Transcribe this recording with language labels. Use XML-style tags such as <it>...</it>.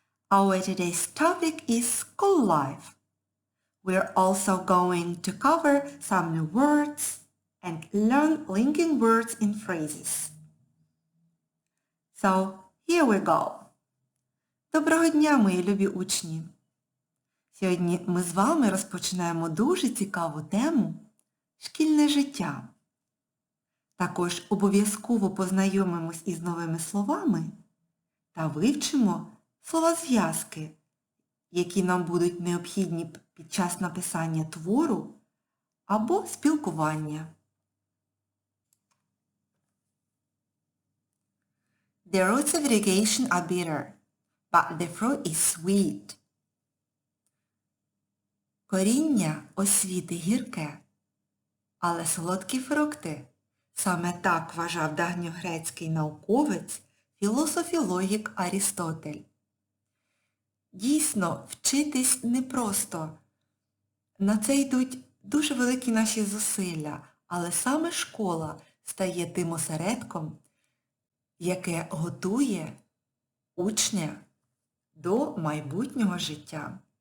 <en>Our today's topic is school life. We're also going to cover some new words and learn linking words in phrases. So, here we go.</en> <uk>Доброго дня, мої любі учні! Сьогодні ми з вами розпочинаємо дуже цікаву тему «Шкільне життя». Також обов'язково познайомимось із новими словами та вивчимо словозв'язки, які нам будуть необхідні під час написання твору або спілкування.</uk> <en>The roots of education are bitter, but the fruit is sweet.</en> <uk>Коріння освіти гірке, але солодкі фрукти. Саме так вважав давньогрецький науковець, філософ і логік Арістотель. Дійсно, вчитись непросто. На це йдуть дуже великі наші зусилля, але саме школа стає тим осередком, яке готує учня до майбутнього життя.</uk>